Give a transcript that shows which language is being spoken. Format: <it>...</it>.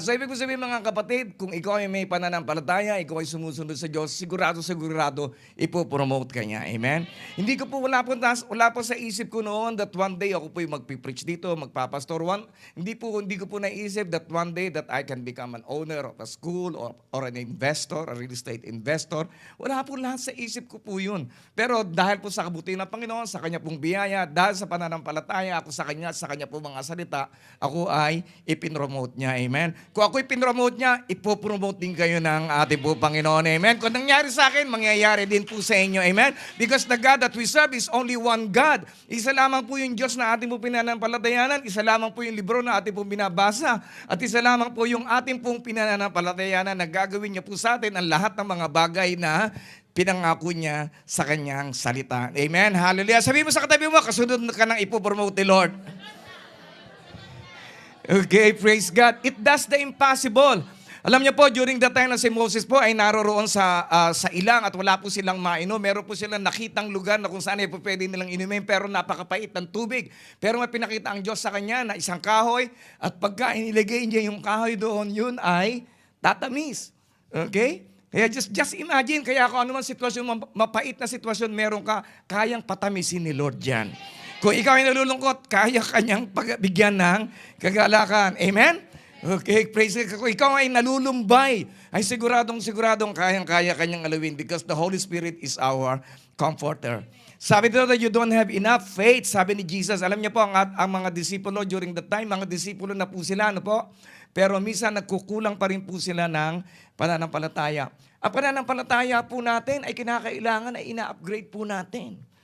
<tl>So, ibig ko sabihin mga kapatid, kung ikaw ay may pananampalataya, ikaw ay sumusunod sa Diyos, sigurado, ipopromote ka niya. Amen? Hindi ko po, wala po sa isip ko noon</tl> <en>that one day</en> <tl>ako po yung magpipreach dito, magpapastor. Hindi ko po naisip</tl> <en>that one day that I can become an owner of a school or an investor, a real estate investor.</en> <tl>Wala po lahat sa isip ko po yun. Pero dahil po sa kabutihan ng Panginoon, sa Kanya pong biyaya, dahil sa pananampalataya ako sa Kanya po mga salita, ako ay ipinromote niya. Amen. Kung ako'y pinromote niya, ipopromote din kayo ng ating po Panginoon. Amen. Kung nangyari sa akin, mangyayari din po sa inyo. Amen.</tl> <en>Because the God that we serve is only one God.</en> <tl>Isa lamang po yung Diyos na ating po pinanampalatayanan. Isa lamang po yung libro na ating po binabasa. At isa lamang po yung ating pong pinanampalatayanan na gagawin niya po sa atin ang lahat ng mga bagay na pinangako niya sa kanyang salita. Amen. Hallelujah. Sabi mo sa katabi mo, kasunod ka nang ipopromote ni Lord.</tl> <en>Okay, praise God. It does the impossible.</en> <tl>Alam niyo po,</tl> <en>during the time</en> <tl>na si Moses po ay naroroon sa ilang at wala po silang mainom. Meron po silang nakitang lugar na kung saan ay po pwede nilang inumin pero napakapait ng tubig. Pero may pinakita ang Diyos sa kanya na isang kahoy at pagka inilagay niya yung kahoy doon, yun ay tatamis. Okay? Kaya just imagine, kaya kung ano man sitwasyon, mapait na sitwasyon meron ka, kayang patamisin ni Lord yan. Kung ikaw ay nalulungkot, kaya kanyang pagbigyan ng kagalakan. Amen?</tl> <en>Okay, praise God.</en> <tl>Kung ikaw ay nalulumbay, ay siguradong kayang-kaya kanyang alawin</tl> <en>because the Holy Spirit is our comforter.</en> <tl>Sabi dito</tl> <en>that you don't have enough faith,</en> <tl>sabi ni Jesus. Alam niyo po, ang mga disipulo</tl> <en>during that time,</en> <tl>mga disipulo na po sila, ano po? Pero minsan nagkukulang pa rin po sila ng pananampalataya. Ang pananampalataya po natin ay kinakailangan ay ina-upgrade po natin.</tl>